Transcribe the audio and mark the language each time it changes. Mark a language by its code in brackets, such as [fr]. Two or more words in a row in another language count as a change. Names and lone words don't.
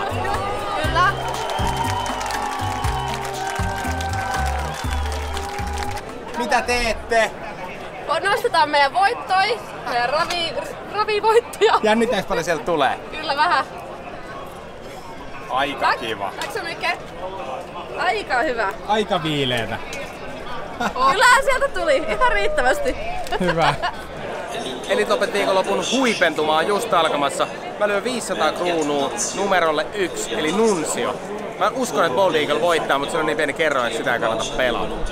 [fi] Kyllä. Mitä teette? Nostetaan meidän voittoi, meidän ravivoittoja. Jännitäänkö paljon sieltä tulee? Kyllä vähän. Aika kiva. [sv] Tack så mycket. [fi] Aika hyvä. Aika viileetä. Kyllähän sieltä tuli, ihan riittävästi. Hyvä. Elitloppet viikonlopun huipentumaan just alkamassa. Mä lyön 500 kruunua numerolle 1, eli Nuncio. Mä uskon, että Bold Eagle voittaa, mutta se on niin pieni kerroin, että sitä ei kannata pelata.